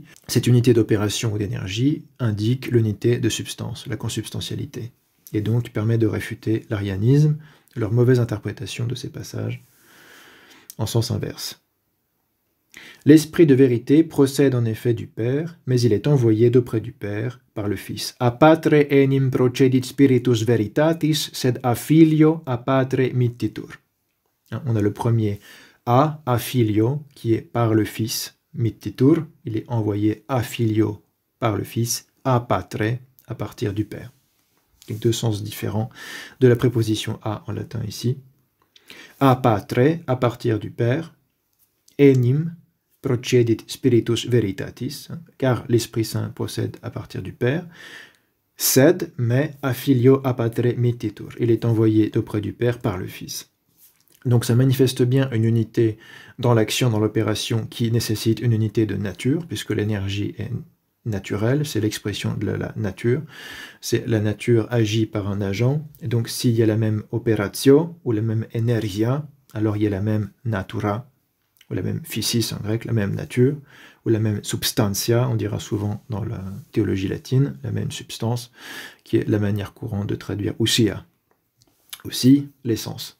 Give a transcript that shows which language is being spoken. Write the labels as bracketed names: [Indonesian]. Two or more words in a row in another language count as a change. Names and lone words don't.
[French] Cette unité d'opération ou d'énergie indique l'unité de substance, la consubstantialité, et donc permet de réfuter l'arianisme, leur mauvaise interprétation de ces passages, en sens inverse. L'Esprit de vérité procède en effet du Père, mais il est envoyé d'auprès du Père par le Fils. [Latin] A patre enim procedit spiritus veritatis, sed a filio a patre mittitur. [French] On a le premier [Latin] a filio, [French] qui est par le Fils, mittitur, il est envoyé [Latin] a filio [French] par le Fils, [Latin] a patre, [French] à partir du Père. Donc deux sens différents de la préposition a en latin ici. [Latin] A patre, [French] à partir du Père, [Latin] enim procedit spiritus veritatis, [French] car l'Esprit Saint procède à partir du Père, sed, mais [Latin] a filio a patre mittitur, [French] il est envoyé d'auprès du Père par le Fils. Donc ça manifeste bien une unité dans l'action, dans l'opération, qui nécessite une unité de nature, puisque l'énergie est naturelle, c'est l'expression de la nature, c'est la nature agit par un agent, et donc s'il y a la même operatio, ou la même energia, alors il y a la même natura, ou la même physis en grec, la même nature, ou la même substantia, on dira souvent dans la théologie latine, la même substance, qui est la manière courante de traduire ousia, aussi l'essence.